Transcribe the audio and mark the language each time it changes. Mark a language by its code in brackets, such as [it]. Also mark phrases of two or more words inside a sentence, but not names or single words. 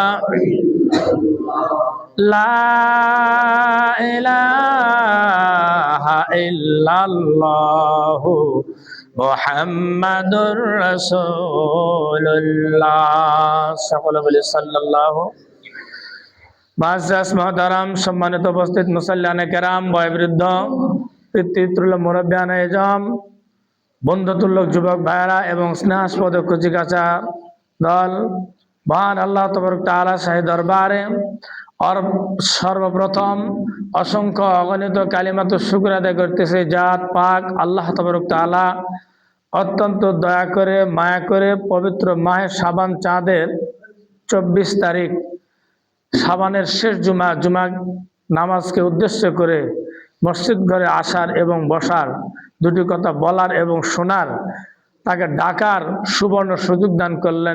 [ar] لا إله إلا الله محمد رسول الله صلى الله [bn] মুয়াজ্জাজ মুহতারাম সম্মানিত উপস্থিত মুসল্লিয়ানে কেরাম বয়োবৃদ্ধ পিতৃতুল্য মুরব্বিয়ানে এজম বন্ধুতুল্য যুবক ভাইরা এবং স্নেহাস্পদ কচিকাচা দল মহান আল্লাহ তাবারক তাআলা শাহী দরবারে और সর্বপ্রথম অসংখ্য অগণিত কালিমাত শুকর আদায় করছে জাত পাক আল্লাহ তাবারক তাআলা অত্যন্ত দয়া করে মায়া করে পবিত্র মাহে শাবান চাঁদের 24 তারিখ শাবানের শেষ জুমা নামাজকে উদ্দেশ্য করে মসজিদ ঘরে আসার এবং বসার, দুটি কথা বলার এবং শোনার, তাকে ডাকার সুবর্ণ সুযোগ দান করলেন।